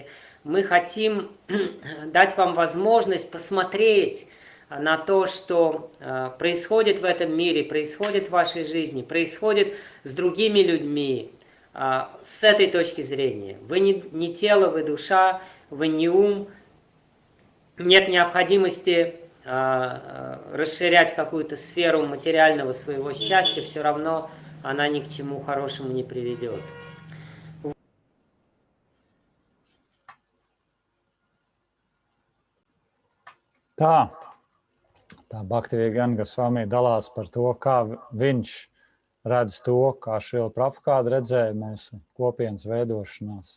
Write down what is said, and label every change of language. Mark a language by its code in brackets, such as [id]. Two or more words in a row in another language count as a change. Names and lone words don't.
[ru] Мы хотим дать вам возможность посмотреть на то, что происходит в этом мире, происходит в вашей жизни, происходит с другими людьми, с этой точки зрения. Вы не тело, вы душа, вы не ум. Нет необходимости расширять какую-то сферу материального своего счастья, все равно она ни к чему хорошему не приведет. [lv] Tā Bhaktivinoda Gosvami dalās par to, kā viņš redz to, kā Šrila Prabhupāda redzēja mūsu kopienas veidošanās.